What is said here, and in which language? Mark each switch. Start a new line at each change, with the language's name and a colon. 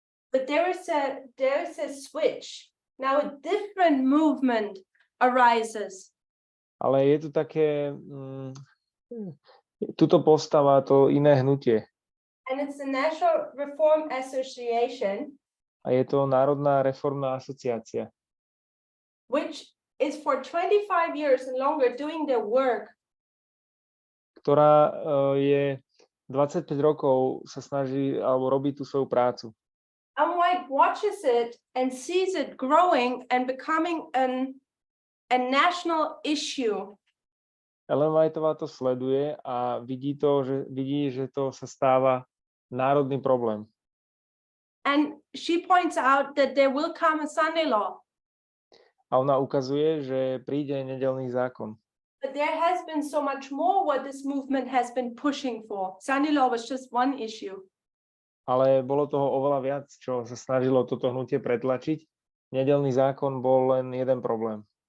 English: But there is a switch. Now a different movement arises.
Slovak: Ale je tu také, tuto postáva to iné hnutie.
English: And it's the National Reform Association.
Slovak: A je to Národná reformná asociácia.
English: Which is for 25 years and longer doing their work.
Slovak: Ktorá je 25 rokov sa snaží alebo robí tú svoju prácu.
English: And White watches it and sees it growing and becoming a national issue.
Slovak: Ellen Whiteová to sleduje a vidí, že to sa stáva národný problém.
English: And she points out that there will come a Sunday law.
Slovak: A ona ukazuje, že príde nedeľný zákon.
English: But there has been so much more what this movement has been pushing for. Sunday law was just one issue.
Slovak: Ale bolo toho oveľa viac, čo sa snažilo toto hnutie pretlačiť. Nedeľný zákon bol len jeden problém.